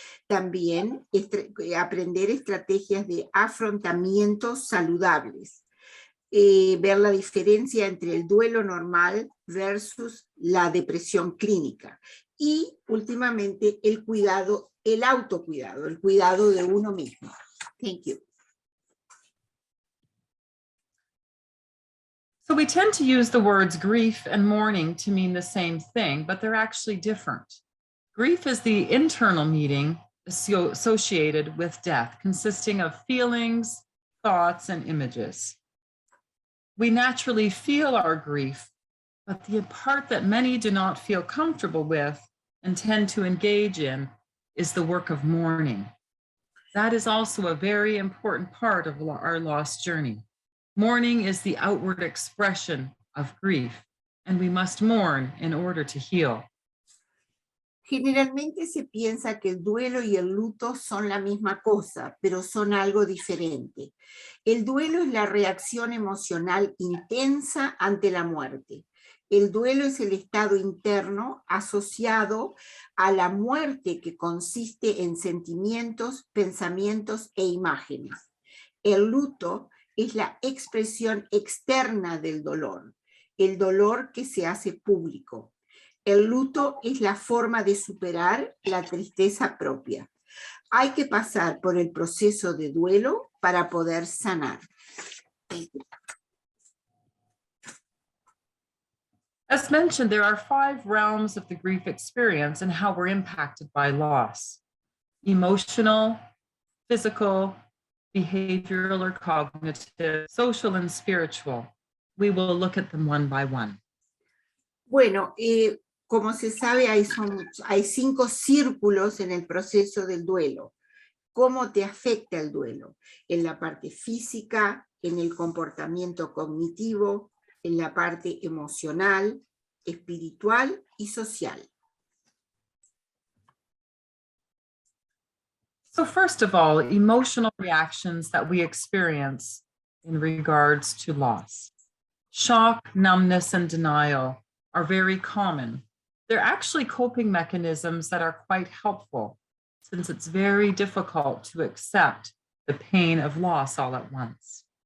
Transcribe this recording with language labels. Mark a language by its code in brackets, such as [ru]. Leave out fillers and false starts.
[es] También aprender estrategias de afrontamiento saludables. Ver la diferencia entre el duelo normal versus la depresión clínica. Y últimamente el cuidado, el autocuidado, el cuidado de uno mismo. [en] Thank you. So we tend to use the words grief and mourning to mean the same thing, but they're actually different. Grief is the internal meaning associated with death, consisting of feelings, thoughts, and images. We naturally feel our grief, but the part that many do not feel comfortable with and tend to engage in is the work of mourning. That is also a very important part of our lost journey. Mourning is the outward expression of grief, and we must mourn in order to heal. [es] Generalmente se piensa que el duelo y el luto son la misma cosa, pero son algo diferente. El duelo es la reacción emocional intensa ante la muerte. El duelo es el estado interno asociado a la muerte que consiste en sentimientos, pensamientos e imágenes. El luto es la expresión externa del dolor, el dolor que se hace público. El luto es la forma de superar la tristeza propia. Hay que pasar por el proceso de duelo para poder sanar. [en] As mentioned, there are 5 realms of the grief experience and how we're impacted by loss: emotional, physical, behavioral or cognitive, social, and spiritual. We will look at them one by one. [es] Bueno, como se sabe, hay 5 círculos en el proceso del duelo. ¿Cómo te afecta el duelo? En la parte física, en el comportamiento cognitivo, en la parte emocional, espiritual y social. [en] So first of all, emotional reactions that we experience in regards to loss. Shock, numbness, and denial are very common. They're actually coping mechanisms that are quite helpful, since it's very difficult to accept the pain of loss all at once.